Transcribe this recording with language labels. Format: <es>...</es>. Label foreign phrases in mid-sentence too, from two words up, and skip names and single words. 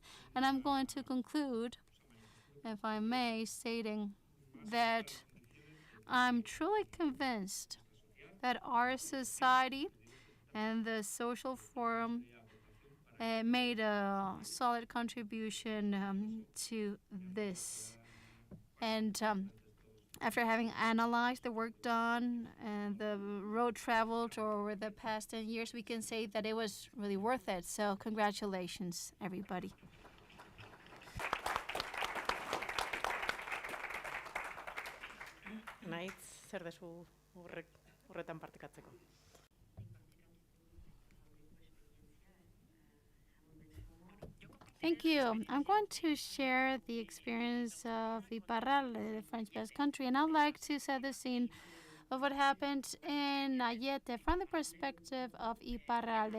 <en>And I'm going to conclude, if I may, stating that I'm truly convinced that our society and the social forum made a solid contribution to this. And after having analyzed the work done and the road traveled over the past 10 years, we can say that it was really worth it. So congratulations, everybody.</en> <eu>Naitz, zer dezu horretan partekatzeko?</eu> <en>Thank you. I'm going to share the experience of Iparralde, the French Basque Country, and I'd like to set the scene of what happened in Ayete from the perspective of Iparralde.</en>